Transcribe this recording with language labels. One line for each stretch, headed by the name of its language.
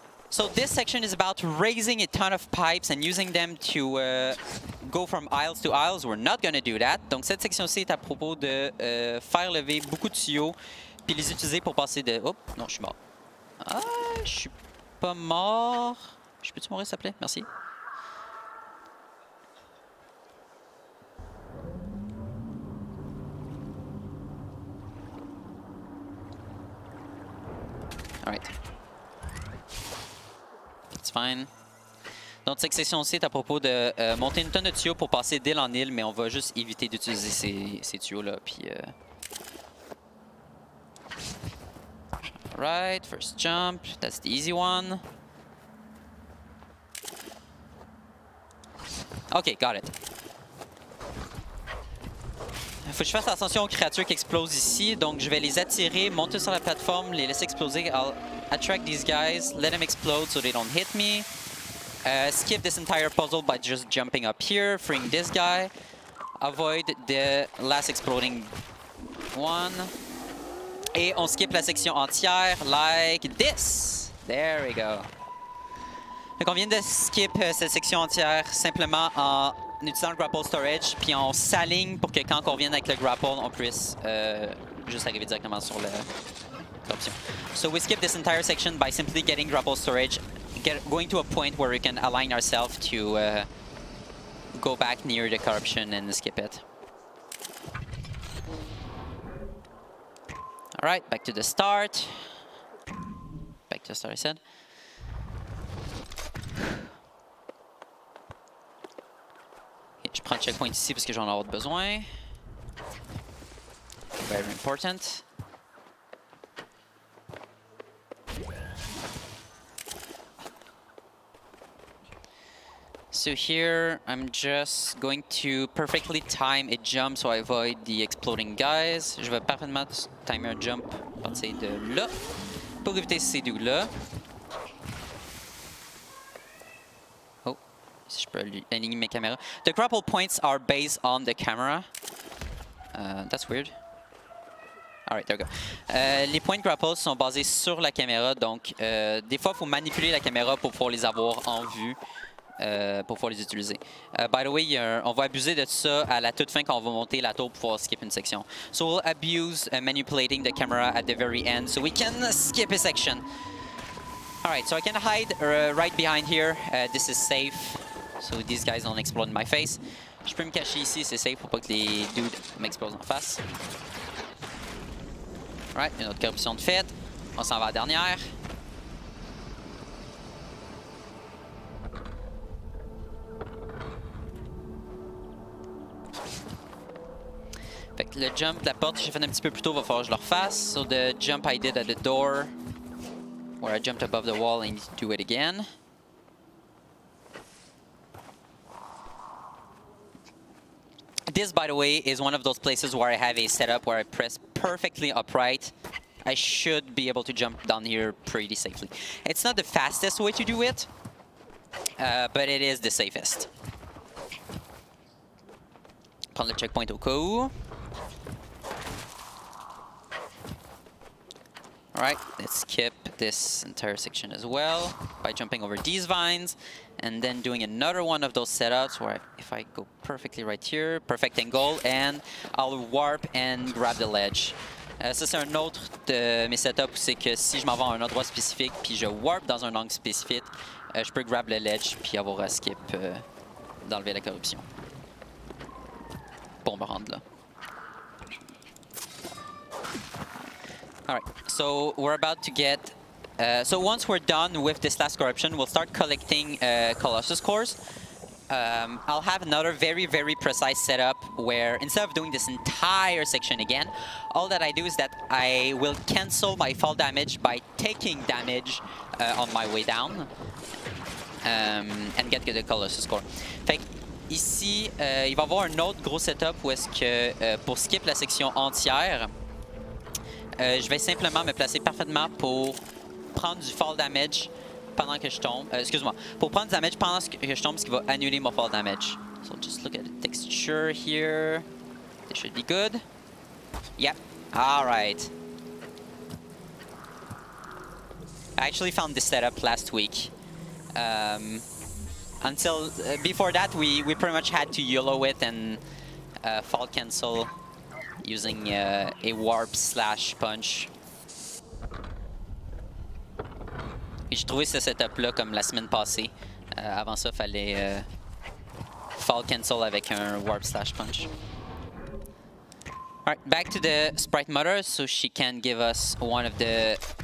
English: So this section is about raising a ton of pipes and using them to go from aisles to aisles. We're not going to do that.
French: Donc cette section-ci est à propos de faire lever beaucoup de tuyaux puis les utiliser pour passer de... Oh, non, je suis mort. Ah, je suis pas mort. Je peux-tu mourir, s'il te plaît? Merci.
English: Alright. It's fine.
French: Donc cette section aussi est à propos de monter une tonne de tuyaux pour passer d'île en île, mais on va juste éviter d'utiliser ces tuyaux-là.
English: Puis, Alright, first jump. That's the easy one. Ok, got it.
French: Faut que je fasse attention aux créatures qui explosent ici, donc je vais les attirer, monter sur la plateforme, les laisser exploser.
English: I'll attract these guys, let them explode so they don't hit me. Skip this entire puzzle by just jumping up here, freeing this guy. Avoid the last exploding one.
French: Et on skip la section entière
English: like this. There we go.
French: Donc on vient de skip cette section entière simplement en utilisant le grapple storage, puis on s'aligne pour que quand on revienne avec le grapple, on puisse juste arriver directement sur l'option.
English: So we skip this entire section by simply getting grapple storage, going to a point where we can align ourselves to go back near the corruption and skip it. Alright, back to the start. Back to the start, I said.
French: Okay, je prends le checkpoint ici parce que j'en ai besoin.
English: Very important. So here, I'm just going to perfectly time a jump so I avoid the exploding guys.
French: Je vais parfaitement timer un jump à partir de là pour éviter ces deux-là. Oh, si je peux aligner mes caméras.
English: The grapple points are based on the camera. That's weird. Alright, there we go.
French: Les points de grapple sont basés sur la caméra, donc des fois, il faut manipuler la caméra pour pouvoir les avoir en vue. Pour pouvoir les utiliser.
English: By the way,
French: on va abuser de ça à la toute fin quand on va monter la tour pour pouvoir skip une section.
English: So we'll abuse manipulating the camera at the very end so we can skip a section. Alright, so I can hide right behind here. This is safe, so these guys don't explode in my face.
French: Je peux me cacher ici, c'est safe pour pas que les dudes m'explosent en face. Alright, une autre corruption de fait. On s'en va à la dernière. Fait que le jump de la porte que j'ai fait un petit peu plus tôt va falloir que je le refasse.
English: So the jump I did at the door, where I jumped above the wall, I need to do it again. This, by the way, is one of those places where I have a setup where I press perfectly upright. I should be able to jump down here pretty safely. It's not the fastest way to do it, but it is the safest.
French: Prendre le checkpoint au cas où.
English: Alright, let's skip this entire section as well by jumping over these vines and then doing another one of those setups where if I go perfectly right here, perfect angle, and I'll warp and grab the ledge.
French: Ça, c'est un autre de mes setups, c'est que si je m'en vais à un endroit spécifique puis je warp dans un angle spécifique, je peux grab le ledge puis avoir à skip d'enlever la corruption pour me rendre là.
English: Alright, so we're about to get... so once we're done with this last corruption, we'll start collecting Colossus cores. I'll have another very, very precise setup where instead of doing this entire section again, all that I do is that I will cancel my fall damage by taking damage on my way down and get the Colossus core.
French: Fait que ici, il va y avoir un autre gros setup où est-ce que pour skip la section entière, je vais simplement me placer parfaitement pour prendre du fall damage pendant que je tombe. Excuse-moi. Pour prendre du damage pendant que je tombe, ce qui va annuler mon fall damage.
English: So just look at the texture here. This should be good. Yep. Alright. I actually found this setup last week. Until before that, we pretty much had to YOLO it and fall cancel using a warp / punch.
French: Et j'ai trouvé ce setup-là comme la semaine passée. Avant ça, il fallait fall cancel avec un warp / punch.
English: Alright, back to the sprite mother so she can give us one of the